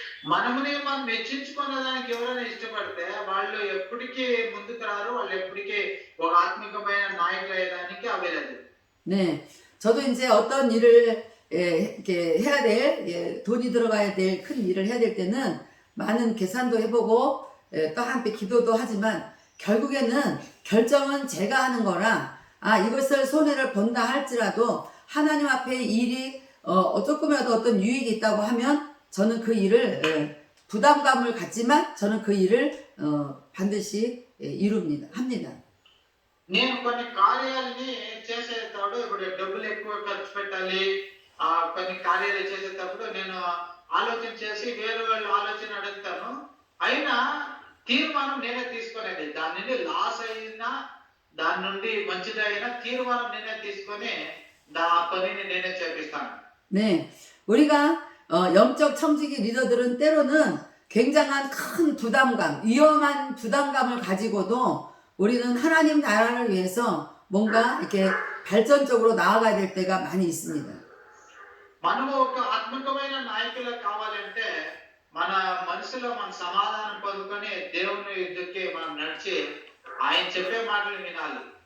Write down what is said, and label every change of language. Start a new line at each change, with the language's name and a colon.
Telugu: మనముని మనం మెచ్చించుకునే దానికి ఎవరైనా ఇష్టపడితే వాళ్ళు ఎప్పటికీ ముందుకు రారు, వాళ్ళు ఎప్పటికీ ఒక ఆత్మికమైన నాయకులు అయ్యేదానికి అవ్వలేదు.
Korean: 네, 저도 이제 어떤 일을 이렇게 해야 될 돈이 들어가야 될 큰 일을 해야 될 때는 많은 계산도 해보고 또 한편 기도도 하지만 결국에는 결정은 제가 하는 거라 이것을 손해를 본다 할지라도 하나님 앞에 일이 조금이라도 어떤 유익이 있다고 하면 저는 그 일을 부담감을 갖지만 저는 그 일을 반드시 합니다.
Telugu: నేను కొన్ని కార్యాలని చేసేటప్పుడు ఇప్పుడు డబ్బులు ఎక్కువ ఖర్చు పెట్టాలి, కొన్ని కార్యాలు చేసేటప్పుడు నేను ఆలోచన చేసి వేరే వాళ్ళు ఆలోచన అడుగుతాను. అయినా తీర్మానం నేనే తీసుకునేది. దాని నుండి లాస్ అయినా దాని నుండి మంచిదైనా తీర్మానం నేనే తీసుకొని ఆ పనిని నేనే చేపిస్తాను.
Korean: 네, 우리가 영적 청지기 리더들은 때로는 굉장한 큰 부담감, 위험한 부담감을 가지고도 우리는 하나님 나라를 위해서 뭔가 이렇게 발전적으로 나아가야 될 때가 많이 있습니다.
Telugu: మనము ఒక ఆత్మికమైన నాయకులు కావాలంటే మన మనసులో మన సమాధానం పొందుకొని దేవుని ఎదురుకి మనం నడిచి ఆయన చెప్పే మాటలు వినాలి.